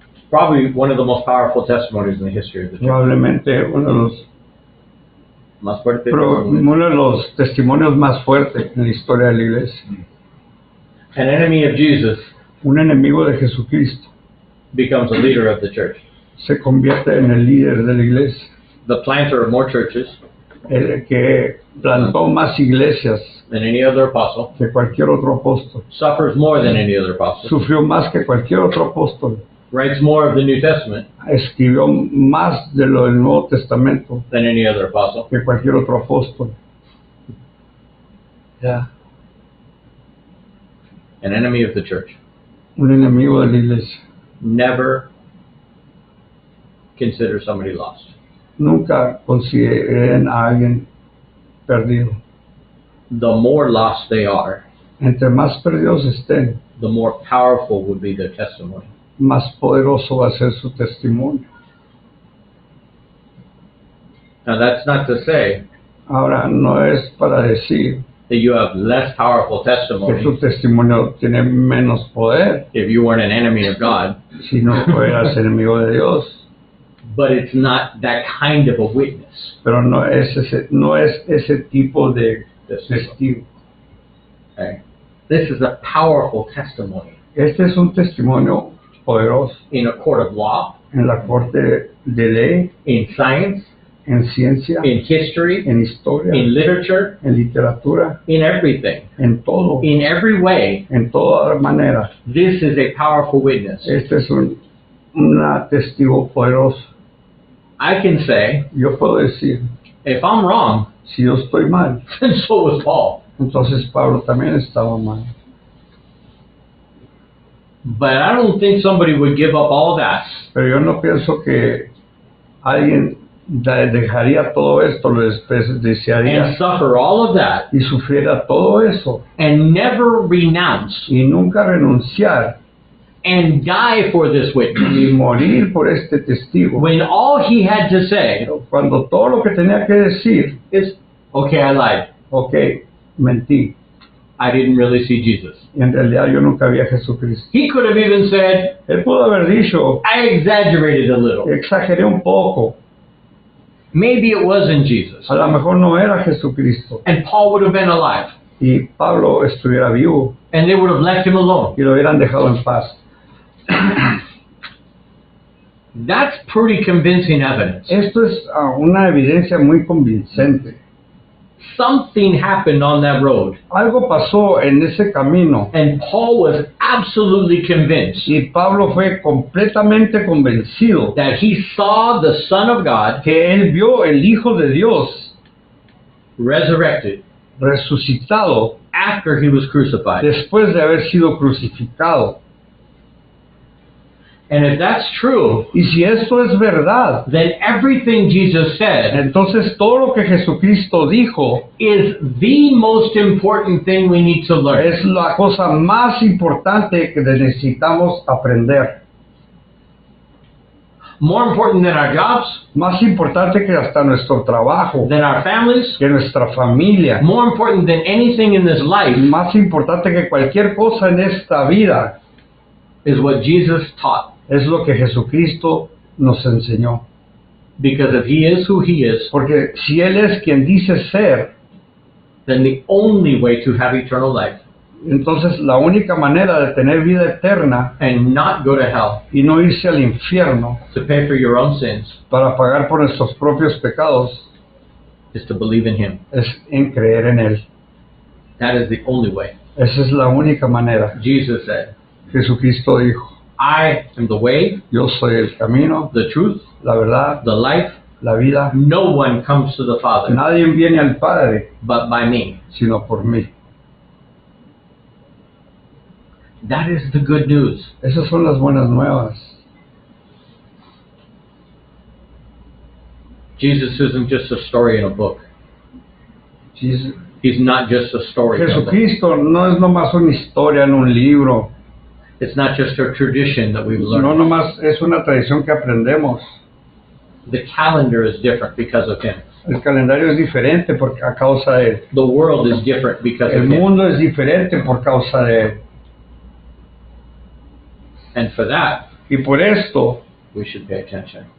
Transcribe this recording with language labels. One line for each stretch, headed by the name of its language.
English: Probably one of the most powerful testimonies in the history of the church.
Spanish: Probablemente uno Más fuerte testimonio. de los testimonios más fuertes en la historia de la iglesia.
English: An enemy of Jesus
Spanish: Un enemigo de Jesucristo
English: becomes a leader of the church.
Spanish: se convierte en el líder de la iglesia,
English: The planter of more churches
Spanish: el que plantó más iglesias
English: than any other apostle,
Spanish: que cualquier otro apóstol,
English: suffers more than any other apostle,
Spanish: sufrió más que cualquier otro apóstol,
English: writes more of the New Testament
Spanish: escribió más de lo del Nuevo Testamento
English: than any other apostle.
Spanish: que cualquier otro apóstol.
English: An enemy of the church.
Spanish: Un enemigo de la iglesia.
English: Never consider somebody lost.
Spanish: Nunca consideren a alguien perdido.
English: The more lost they are,
Spanish: Entre más perdidos estén,
English: the more powerful would be their testimony.
Spanish: más poderoso va a ser su testimonio.
English: Now that's not to say
Spanish: Ahora, no es para decir
English: that you have less powerful
Spanish: que
English: testimony
Spanish: tu testimonio tiene menos poder
English: if you weren't an enemy of God,
Spanish: si no fueras enemigo de Dios,
English: but it's not that kind of a witness.
Spanish: pero no es ese tipo de testigo.
English: Okay? This is a powerful testimony
Spanish: Este es un testimonio poderoso
English: in a court of law,
Spanish: en la corte de ley,
English: in science,
Spanish: en ciencia,
English: in history,
Spanish: en historia,
English: in literature,
Spanish: en literatura,
English: in everything,
Spanish: en todo,
English: in every way.
Spanish: en toda manera.
English: This is a powerful witness.
Spanish: Este es un testigo poderoso.
English: I can say,
Spanish: Yo puedo decir,
English: if I'm wrong,
Spanish: si yo estoy mal,
English: then so was Paul.
Spanish: entonces Pablo también estaba mal.
English: But I don't think somebody would give up all that
Spanish: Pero yo no pienso que alguien dejaría todo esto, lo
English: and
Spanish: despreciaría
English: suffer all of that
Spanish: y sufriera todo eso
English: and never renounce
Spanish: y nunca renunciar
English: and die for this witness,
Spanish: y morir por este testigo,
English: when all he had to say
Spanish: cuando todo lo que tenía que decir,
English: is, okay, I lied.
Spanish: ok, mentí,
English: I didn't really see Jesus.
Spanish: y en realidad yo nunca vi a Jesucristo.
English: He could have even said,
Spanish: Él pudo haber dicho,
English: I exaggerated a little.
Spanish: exageré un poco,
English: Maybe it wasn't Jesus.
Spanish: a lo mejor no era Jesucristo,
English: And Paul would have been alive.
Spanish: y Pablo estuviera vivo
English: And they would have left him alone.
Spanish: y lo hubieran dejado en paz.
English: That's pretty convincing evidence.
Spanish: Esto es una evidencia muy convincente.
English: Something happened on that road.
Spanish: Algo pasó en ese camino
English: And Paul was absolutely convinced
Spanish: y Pablo fue completamente convencido
English: that he saw the Son of God
Spanish: que él vio el Hijo de Dios
English: resurrected
Spanish: resucitado
English: after he was crucified.
Spanish: después de haber sido crucificado.
English: And if that's true,
Spanish: Y si esto es verdad,
English: then everything Jesus said
Spanish: entonces todo lo que Jesucristo dijo
English: is the most important thing we need to learn.
Spanish: es la cosa más importante que necesitamos aprender.
English: More important than our jobs,
Spanish: Más importante que hasta nuestro trabajo,
English: than our families,
Spanish: que nuestra familia,
English: more important than anything in this life
Spanish: más importante que cualquier cosa en esta vida,
English: is what Jesus taught.
Spanish: es lo que Jesucristo nos enseñó.
English: Because if he is who he is,
Spanish: Porque si Él es quien dice ser,
English: then the only way to have eternal life
Spanish: entonces la única manera de tener vida eterna
English: and not go to hell
Spanish: y no irse al infierno
English: to pay for your own sins
Spanish: para pagar por nuestros propios pecados
English: is to believe in him.
Spanish: es en creer en Él.
English: That is the only way.
Spanish: Esa es la única manera.
English: Jesus said,
Spanish: Jesucristo dijo,
English: I am the way,
Spanish: yo soy el camino,
English: the truth,
Spanish: la verdad,
English: the life.
Spanish: la vida.
English: No one comes to the Father
Spanish: Nadie viene al Padre
English: but by me.
Spanish: sino por mí.
English: That is the good news.
Spanish: Esas son las buenas nuevas.
English: Jesus isn't just a story in a book. Jes- He's not just a story.
Spanish: Jesucristo no es nomás una historia en un libro,
English: It's not just a tradition that we've
Spanish: no
English: learned.
Spanish: nomás es una tradición que aprendemos.
English: The calendar is different because of him.
Spanish: El calendario es diferente a causa de Él.
English: The world is different because
Spanish: El
English: of him.
Spanish: mundo es diferente por causa de Él.
English: And for that,
Spanish: Y por esto
English: we should pay attention.